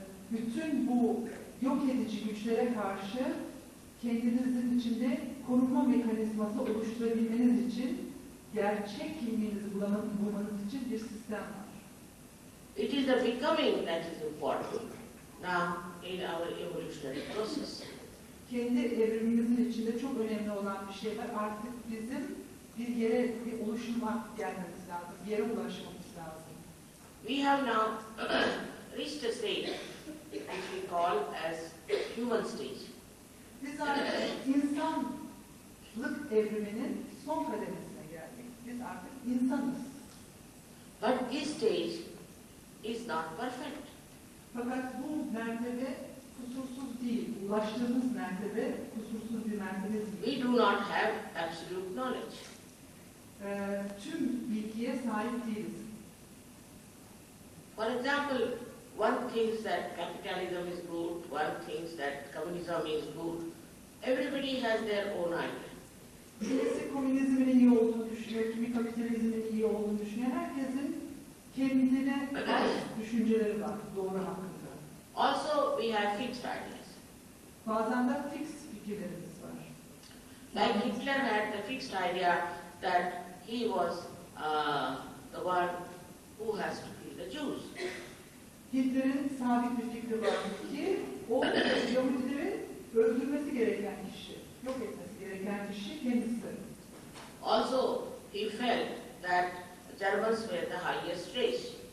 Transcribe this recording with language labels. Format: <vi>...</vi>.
<tr>Bütün bu yok edici güçlere karşı kendinizin içinde korunma mekanizması oluşturabilmeniz için, gerçek kimliğinizi bulmanız için bir sistem var.</tr> <en>It is the becoming that is important now in our evolutionary process.</en> <tr>Kendi evrimimizin içinde çok önemli olan bir şey var. Artık bizim bir yere, bir oluşuma gelmemiz lazım, bir yere ulaşmamız lazım.</tr> <en>We have now reached a stage which we call as human stage.</en> <tr>Biz artık insanlık evriminin son kademesine geldik. Biz artık insanız.</tr> <en>But this stage is not perfect.</en> <tr>Fakat bu mertebe kusursuz değil. Ulaştığımız mertebe kusursuz bir mertebe değil.</tr> <en>We do not have absolute knowledge.</en> <tr>Tüm bilgiye sahip değiliz.</tr> <en>For example, one thinks that capitalism is good, one thinks that communism is good. Everybody has their own idea.</en> <tr>Kimisi komünizmin iyi olduğunu düşünüyor, kimi kapitalizmin iyi olduğunu düşünüyor. Herkesin kendine ait düşünceleri var doğru hakkında.</tr> <en>Also, we have fixed ideas.</en> <tr>Bazen de fix fikirlerimiz var.</tr> <en>Like Hitler had the fixed idea that he was the one who has to kill the Jews.</en> <tr>Hitler'in sabit bir fikri var ki o Yahudileri öldürmesi gereken kişi, yok etmesi gereken kişi kendisi.</tr> <en>Also, he felt that Germans were the highest race.</en>